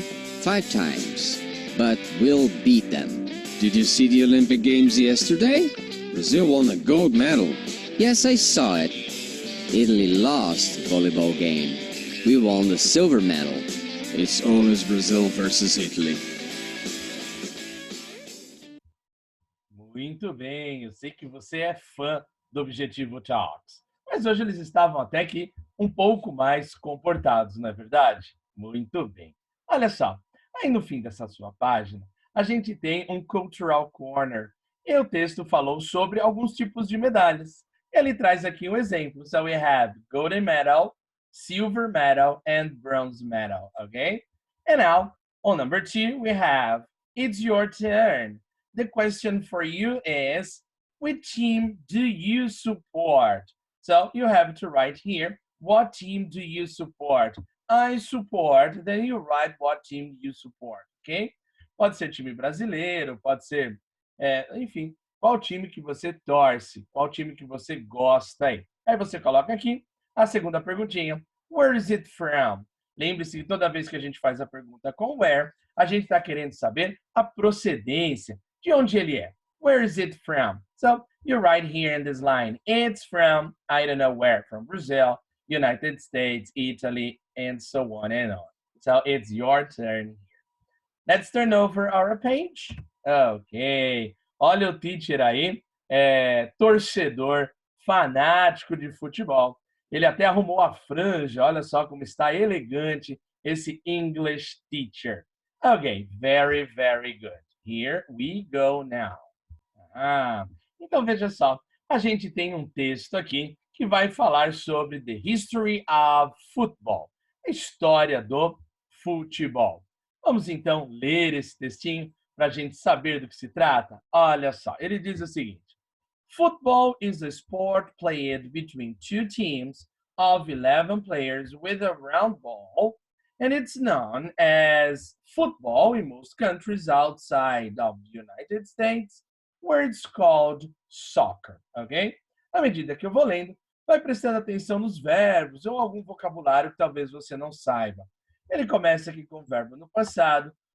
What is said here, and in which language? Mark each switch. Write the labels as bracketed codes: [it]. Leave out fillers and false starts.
[en] 5 times. But we'll beat them. Did you see the Olympic Games yesterday? Brazil won a gold medal. Yes, I saw it. Italy lost the volleyball game. We won the silver medal. It's always Brazil versus Italy. [pt] Muito bem, eu sei que você é fã do Objetivo Talks. Mas hoje eles estavam até que um pouco mais comportados, não é verdade? Muito bem. Olha só, aí no fim dessa sua página, a gente tem um Cultural Corner. E o texto falou sobre alguns tipos de medalhas. Ele traz aqui um exemplo. [en] So we have golden medal, silver medal, and bronze medal, okay? And now, on number 2, we have, it's your turn. The question for you is, which team do you support? So you have to write here, what team do you support? I support, then you write what team you support, ok? [pt] Pode ser time brasileiro, pode ser, enfim, qual time que você torce, qual time que você gosta aí. Aí você coloca aqui a segunda perguntinha, [en] where is it from? [pt] Lembre-se que toda vez que a gente faz a pergunta com where, a gente está querendo saber a procedência, de onde ele é. [en] Where is it from? So you write here in this line, it's from, I don't know where, from Brazil, United States, Italy, and so on and on. So it's your turn here. Let's turn over our page. Ok. [pt] Olha o teacher aí, torcedor, fanático de futebol. Ele até arrumou a franja, olha só como está elegante esse [en] English teacher. Ok, very, very good. Here we go now. [pt] Então veja só, a gente tem um texto aqui que vai falar sobre [en] the history of football, [pt] a história do futebol. Vamos então ler esse textinho para a gente saber do que se trata? Olha só, ele diz o seguinte: [en] Football is a sport played between two teams of 11 players with a round ball, and it's known as football in most countries outside of the United States, where it's called soccer, ok? [pt] À medida que eu vou lendo, vai prestando atenção nos verbos ou algum vocabulário que talvez você não saiba. Ele começa aqui com o verbo no passado.